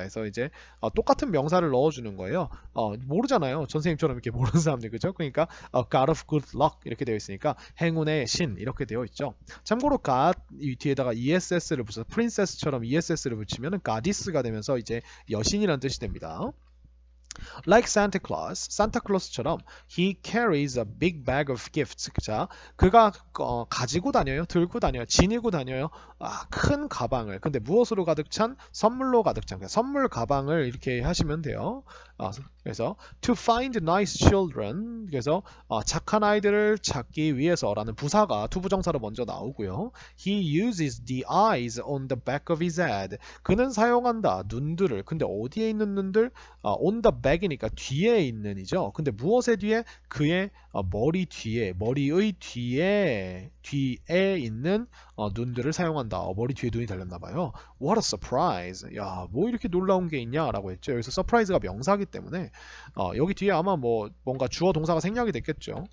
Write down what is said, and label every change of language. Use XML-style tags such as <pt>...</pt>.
<ko>그래서 이제 똑같은 명사를 넣어주는 거예요. 모르잖아요. 선생님처럼 이렇게 모르는 사람들 그죠? 그러니까</ko> <en>God of good luck</en> <ko>이렇게 되어 있으니까 행운의 신 이렇게 되어 있죠. 참고로 God 이 뒤에다가 ESS를 붙여서 princess처럼 ESS를 붙이면 goddess가 되면서 이제 여신이라는 뜻이 됩니다.</ko> <en>Like Santa Claus,</en> <ko>산타클로스처럼</ko> <en>he carries a big bag of gifts.</en> <ko>자, 그가 가지고 다녀요, 들고 다녀요, 지니고 다녀요. 큰 가방을. 근데 무엇으로 가득 찬? 선물로 가득 찬. 선물 가방을 이렇게 하시면 돼요. 그래서</ko> <en>to find nice children.</en> <ko>그래서 착한 아이들을 찾기 위해서라는 부사가 투부정사로 먼저 나오고요.</ko> <en>He uses the eyes on the back of his head.</en> <ko>그는 사용한다 눈들을. 근데 어디에 있는 눈들?</ko> <en>On the back</en> <ko>back이니까 뒤에 있는이죠. 근데 무엇의 뒤에? 그의 머리 뒤에, 머리의 뒤에 있는 눈들을 사용한다. 머리 뒤에 눈이 달렸나 봐요.</ko> <en>What a surprise.</en> <ko>야, 뭐 이렇게 놀라운 게 있냐라고 했죠. 여기서 surprise가 명사기 때문에 여기 뒤에 아마 뭐 뭔가 주어 동사가 생략이 됐겠죠.</ko>